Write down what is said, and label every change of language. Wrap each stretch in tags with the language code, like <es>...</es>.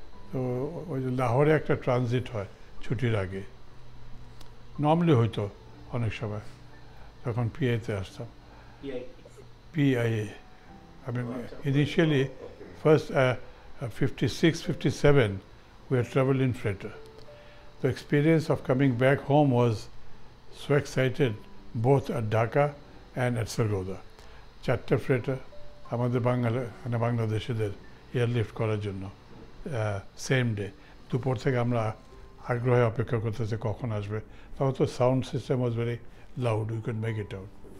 <bn>তো ওই যে লাহোরে একটা ট্রানজিট হয় ছুটির আগে, নর্মালি হইতো অনেক সময়, তখন পিআইতে আসতাম।</bn> <en>PIA. Initially, first 56, 57, we had traveled in freighter. The experience of coming back home was so excited, both at Dhaka and at Sargodha.</en> <bn>4টা ফ্রেটার আমাদের বাংলাদেশিদের এয়ারলিফট করার জন্য, সেম ডে দুপুর থেকে আমরা আগ্রহে অপেক্ষা করতেছে কখন আসবে। তখন তো</bn> <en>Sound system was very loud, we could make it out.</en>